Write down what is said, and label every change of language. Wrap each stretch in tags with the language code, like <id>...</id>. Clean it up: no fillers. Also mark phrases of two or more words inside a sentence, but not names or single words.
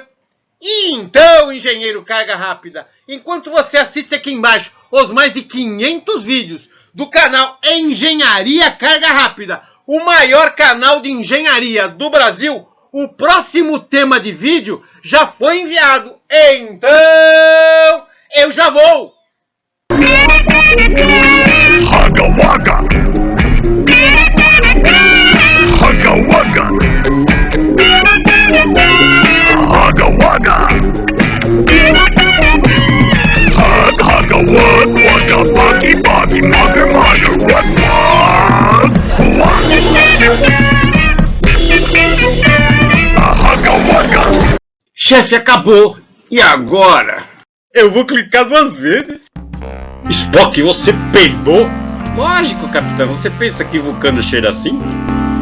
<pt>E então, engenheiro Carga Rápida, enquanto você assiste aqui embaixo os mais de 500 vídeos do canal Engenharia Carga Rápida, o maior canal de engenharia do Brasil, o próximo tema de vídeo já foi enviado. Então, eu já vou! Hugga Wugga! Hugga Wugga! Hugga Wugga! Hugga Wug Wugga Buggy Buggy Mugger Mugger Wug Wug! Hugga Wugga! Chefe, acabou! E agora? Eu vou clicar 2 vezes? Spock, você peidou? Lógico, capitão. Você pensa que vulcano cheira assim?</pt>